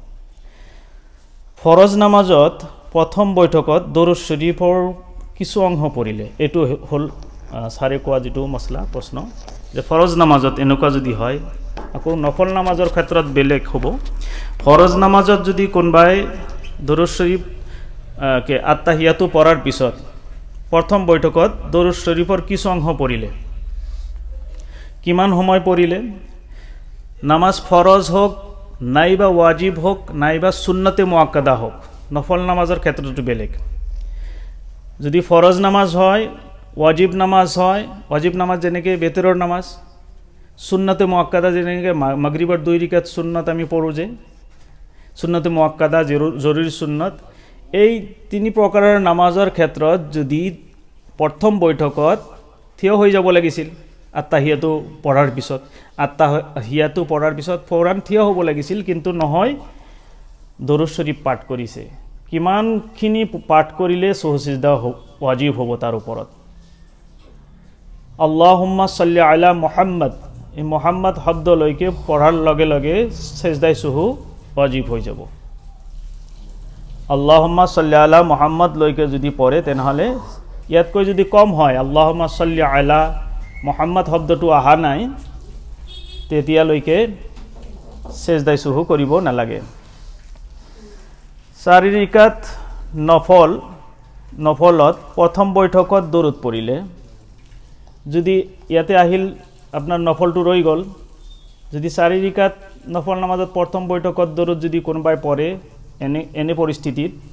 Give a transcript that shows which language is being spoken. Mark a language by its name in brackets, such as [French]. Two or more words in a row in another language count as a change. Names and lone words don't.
[Assamese] ফৰজ নামাজত প্ৰথম বৈঠকত দৰুদ শৰীফৰ কিছু অংশ পঢ়িলে, এইটো হ'ল ছাৰে কোৱা যিটো মছলা প্ৰশ্ন, যে ফৰজ নামাজত এনেকুৱা যদি হয়, আকৌ নফল নামাজৰ ক্ষেত্ৰত বেলেগ হ'ব। ফৰজ নামাজত যদি কোনোবাই দৰুদ শৰীফ আত্তাহিয়াতু পঢ়াৰ পিছত প্ৰথম বৈঠকত দৰুদ শৰীফৰ কিছু অংশ পঢ়িলে, কিমান সময় পঢ়িলে? নামাজ ফৰজ হোক, নাইবা ওয়াজিব হোক, নাইবা সুন্নতে মুআক্কাদা হোক, নফল নামাজৰ ক্ষেত্ৰটো বেলেগ। যদি ফৰজ নামাজ হয়, ওয়াজিব নামাজ হয়, ওয়াজিব নামাজ যেনেকৈ বেতৰৰ নামাজ, সুন্নতে মুআক্কাদা যেনেকৈ মাগরিবৰ 2 ৰিকাত সুন্নত আমি পঢ়োঁ যে, সুন্নতে মুআক্কাদা জৰুৰী সুন্নত, এই 3 প্ৰকাৰৰ নামাজৰ ক্ষেত্ৰত যদি প্ৰথম বৈঠকত থিয় হৈ যাব লাগিছিল, আত্তাহিয়াতু পঢ়াৰ পিছত, আত্তাহিয়াতু পঢ়াৰ পিছত ফৌৰান থিয় হ'ব লাগিছিল, কিন্তু নহয়, দৰুদ শৰীফ পাঠ কৰিছে। কিমানখিনি পাঠ কৰিলে সুজুদা ওয়াজিব হ'ব তাৰ ওপৰত? [Arabic] اللهم صل على محمد, [Assamese] এই মুহাম্মদ শব্দলৈকে পঢ়াৰ লগে লগে সেজদাই সুহু ওয়াজিব হৈ যাব। [Arabic] اللهم صل على محمد [Assamese] লৈকে যদি পঢ়ে, তেনেহ'লে ইয়াতকৈ যদি কম হয়, [Arabic] اللهم صل على محمد [Assamese] শব্দটো অহা নাই, তেতিয়ালৈকে সেজদাই সুহু কৰিব নালাগে। 4 ৰিকাত নফলত প্ৰথম বৈঠকত দৰুদ পঢ়িলে, যদি ইয়াতে আহিল আপোনাৰ নফলটো ৰৈ গ'ল, যদি 4 ৰিকাত নফল নামাজত প্ৰথম বৈঠকত দৰুদ যদি কোনোবাই পঢ়ে এনে